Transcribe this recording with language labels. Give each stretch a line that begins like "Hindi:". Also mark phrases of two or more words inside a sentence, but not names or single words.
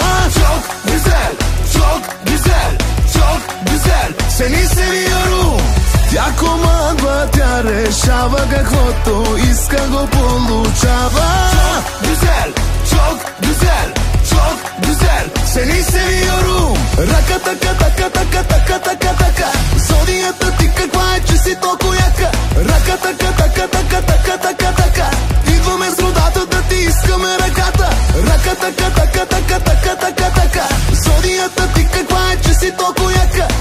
Turkish: Çok güzel, çok güzel, çok güzel. Seni seviyorum.
Bulgarian: Тя командва, тя решава, каквото иска го получава.
Turkish: Çok güzel, çok güzel, çok güzel. Seni seviyorum.
Bulgarian: Рака, така, така, така, така, така, така. Зодията ти каква е, че си толкова яка. Рака, така, така, така, така, така, така. Идваме с родата да ти искаме ръката. Рака, така, така, така, така, така, така. Зодията ти каква е, че си толкова яка.